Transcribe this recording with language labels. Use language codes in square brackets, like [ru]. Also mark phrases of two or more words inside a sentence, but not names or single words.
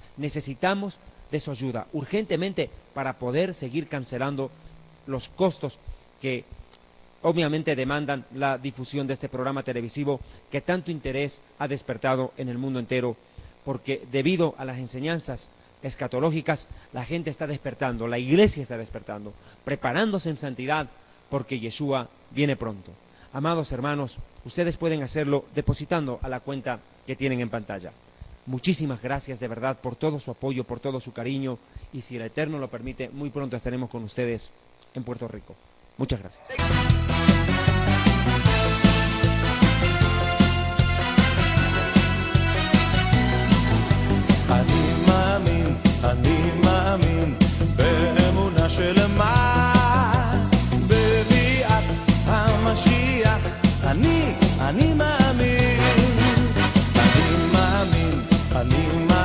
[es] Necesitamos de su ayuda urgentemente para poder seguir cancelando los costos que obviamente demandan la difusión de este programa televisivo que tanto interés ha despertado en el mundo entero, porque debido a las enseñanzas escatológicas, la gente está despertando, la iglesia está despertando, preparándose en santidad, porque Yeshua viene pronto. Amados hermanos, ustedes pueden hacerlo depositando a la cuenta que tienen en pantalla. Muchísimas gracias de verdad por todo su apoyo, por todo su cariño, y si el Eterno lo permite, muy pronto estaremos con ustedes en Puerto Rico. Muchas gracias. [he] אני מאמין באמונה שלמה בביאת המשיח אני מאמין אני מאמין